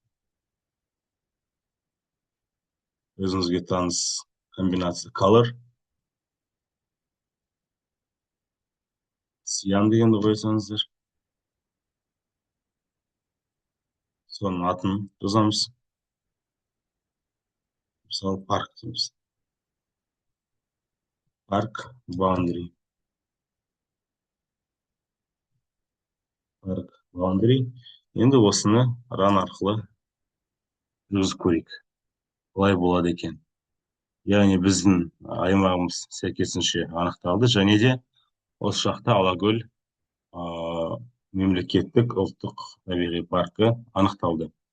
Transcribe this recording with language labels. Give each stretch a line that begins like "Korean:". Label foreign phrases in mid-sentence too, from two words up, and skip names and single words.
Kazakh: Өзіңізге таныс комбинация color. Cyan дегенді қойсаңыздар. Соның атын жазамыз. Мысалы парк дейміз. Парк boundary. Парк boundary. Енді осыны run арқылы жүргізіп көрейік. Қалай болады екен. Яғни біздің аймағымыз сәйкесінше анықталды, және де осы жақта Алакөл мемлекеттік ұлттық табиғи паркі анықталды.